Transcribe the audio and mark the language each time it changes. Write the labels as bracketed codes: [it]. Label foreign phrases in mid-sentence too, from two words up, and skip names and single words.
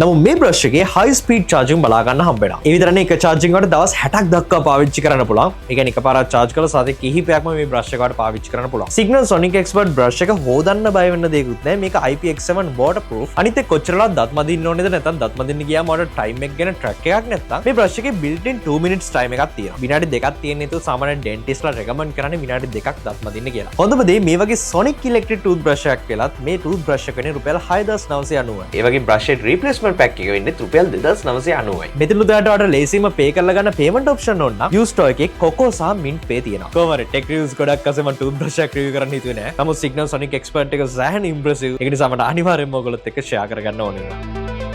[si] නමුත් මේ brush එකේ [en] high speed charging [si] බලා ගන්න හම්බ වෙනවා. ඒ විතරනේ එක charging එකට දවස් 60ක් දක්වා පාවිච්චි කරන්න පුළුවන්. ඒ කියන්නේ එකපාරක් charge කරලා සතිය කිහිපයක්ම මේ brush එකට පාවිච්චි කරන්න පුළුවන්. Signal Sonic Expert brush එක හොදන්න බය වෙන්න දෙයක්වත් නැහැ. මේක IPX7 waterproof. අනිත් එක්ක කොච්චරලා දත් මදින්න ඕනේද නැත්නම් දත් මදින්න ගියාම ඔයාලට time එක ගැන track එකක් නැත්නම් මේ brush එකේ [en] built in 2 minutes time [si] එකක් තියෙනවා. විනාඩි 2ක් තියෙන නේතු සාමාන්‍ය dentist ලා recommend කරන්නේ විනාඩි 2ක් දත් මදින්න කියලා. හොඳම දේ මේ වගේ [en] Sonic electric toothbrush [si] එකක් වෙලත් මේ toothbrush එක වෙන්නේ රුපියල් 6990. ඒ වගේ [en] brush head replacement pack [si] එක වෙන්නේ රුපියල් 2990යි. මෙතන උදාට ඔයාලට ලේසියෙන්ම pay කරලා ගන්න [en] payment option [si] ඕන නම් U Store එකේ Coco සහ Mint Pay තියෙනවා. කොහොමද [en] tech reviews [si] ගොඩක් අසේ මම toothbrush එකක් review කරන්න හිතුවේ නෑ. නමුත් Signal Sonic Expert එක සෑහෙන impressive. ඒක නිසා මට අනිවාර්යෙන්ම ඔයගොල්ලොත් එක්ක share කරගන්න ඕනේ.